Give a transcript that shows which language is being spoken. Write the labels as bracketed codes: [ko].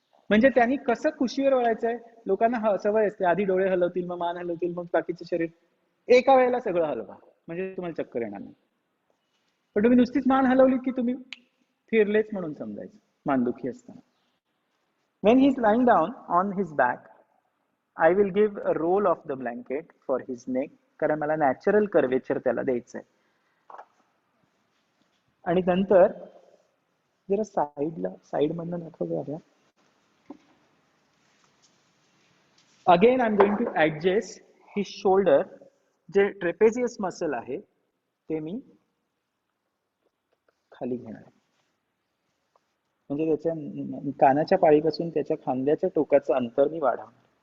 [mr] म्हणजे त्यांनी कसं खुशीवर वळायचंय. लोकांना सवय असते, आधी डोळे हलवतील, मग मान हलवतील, मग बाकीचं शरीर. एका वेळेला सगळं हलवा, म्हणजे तुम्हाला चक्कर येणार नाही. पण तुम्ही नुसतीच मान हलवली की तुम्ही फिरलेच म्हणून समजायचं मानदुखी असताना. [en] When he is lying down on his back, I will give a roll of the blanket for his neck, [mr] कारण मला नॅचरल कर्वेचर त्याला द्यायचंय. आणि नंतर जरा साइड मधनं दाखव. [en] Again I am going to adjust his shoulder. [mr] जे ट्रेपेझियस मसल आहे ते मी खाली घेणार, म्हणजे त्याच्या कानाच्या पाळीपासून त्याच्या खांद्याच्या टोकाचं अंतर मी वाढवणार.